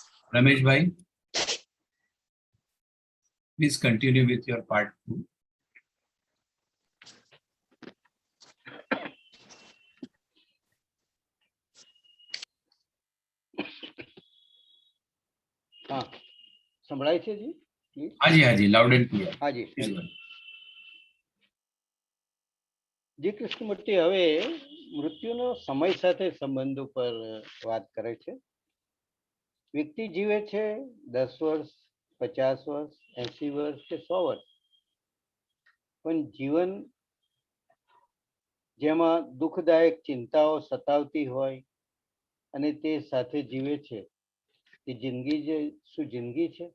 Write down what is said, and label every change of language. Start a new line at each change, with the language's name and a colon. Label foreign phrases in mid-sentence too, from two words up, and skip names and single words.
English: Ramesh bhai, please continue with your part 2.
Gujarati: હા, સંભળાય છે જી?
Hindi: हाँ जी,
English: loud and clear.
Hindi: हाँ जी.
Gujarati: જે કૃષ્ણમૂર્તિ હવે મૃત્યુનો સમય સાથે સંબંધ ઉપર વાત કરે છે. વ્યક્તિ જીવે છે 10 વર્ષ, 50 વર્ષ, 80 વર્ષ કે 100 વર્ષ, પણ જીવન જેમાં દુઃખદાયક ચિંતાઓ સતાવતી હોય અને તે સાથે જીવે છે, એ જિંદગી જે શું જિંદગી છે?